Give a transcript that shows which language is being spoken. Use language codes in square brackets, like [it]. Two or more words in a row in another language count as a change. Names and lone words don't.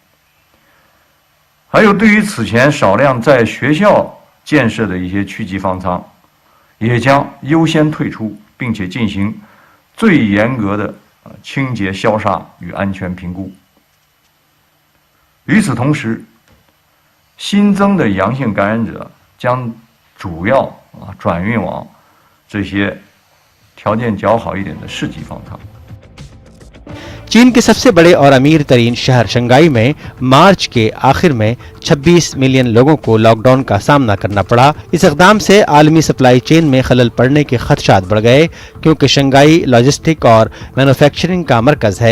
[zh] 还有对于此前少量在学校建设的一些区级方舱，也将优先退出，并且进行最严格的清洁消杀与安全评估。与此同时，新增的阳性感染者将主要转运往这些条件较好一点的市级方舱。 [ur] چین کے سب سے بڑے اور امیر ترین شہر شنگھائی میں مارچ کے آخر میں 26 ملین لوگوں کو لاک ڈاؤن کا سامنا کرنا پڑا. اس اقدام سے عالمی [en] supply chain [ur] میں خلل پڑنے کے خدشات بڑھ گئے، کیونکہ شنگھائی لاجسٹک اور مینوفیکچرنگ کا مرکز ہے.